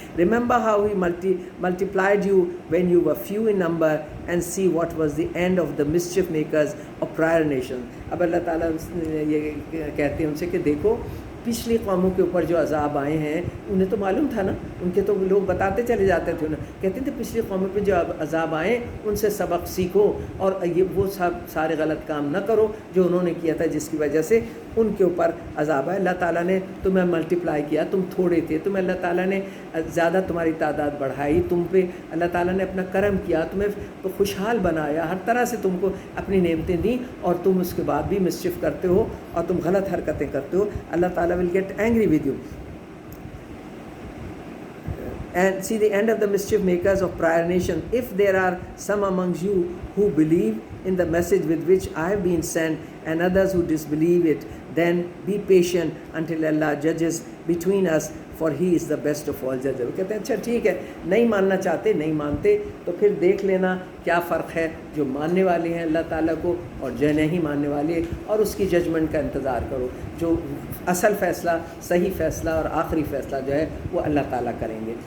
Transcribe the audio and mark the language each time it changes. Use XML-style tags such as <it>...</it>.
<en>Remember how He multiplied you when you were few in number, and see what was the end of the mischief makers of prior nations.</en> <ur>اب اللہ تعالیٰ یہ کہتے ہیں ان سے کہ دیکھو پچھلی قوموں کے اوپر جو عذاب آئے ہیں انہیں تو معلوم تھا نا, ان کے تو لوگ بتاتے چلے جاتے تھے نا, کہتے تھے پچھلی قوموں پہ جو عذاب آئے ان سے سبق سیکھو, اور یہ وہ سارے غلط کام نہ کرو جو انہوں نے کیا تھا جس کی وجہ سے ان کے اوپر عذاب ہے. اللہ تعالیٰ نے تمہیں ملٹیپلائی کیا, تم تھوڑے تھے, تمہیں اللہ تعالیٰ نے زیادہ تمہاری تعداد بڑھائی, تم پہ اللہ تعالیٰ نے اپنا کرم کیا, تمہیں خوشحال بنایا, ہر طرح سے تم کو اپنی نعمتیں دیں, اور تم اس کے بعد بھی مسچف کرتے ہو اور تم غلط حرکتیں کرتے ہو.</ur> <en>اللہ تعالیٰ will get angry with you. And see the end of the mischief makers of prior nation. If there are some amongst you who believe in the message with which I have been sent, and others who disbelieve it, then be patient until Allah judges between us, for He is the best of all judges.</en> <ur>وہ کہتے ہیں اچھا ٹھیک ہے, نہیں ماننا چاہتے نہیں مانتے, تو پھر دیکھ لینا کیا فرق ہے جو ماننے والے ہیں اللہ تعالیٰ کو اور جو نہیں ماننے والے, اور اس کی ججمنٹ کا انتظار کرو. جو اصل فیصلہ, صحیح فیصلہ اور آخری فیصلہ جو ہے وہ اللہ تعالیٰ کریں گے.</ur>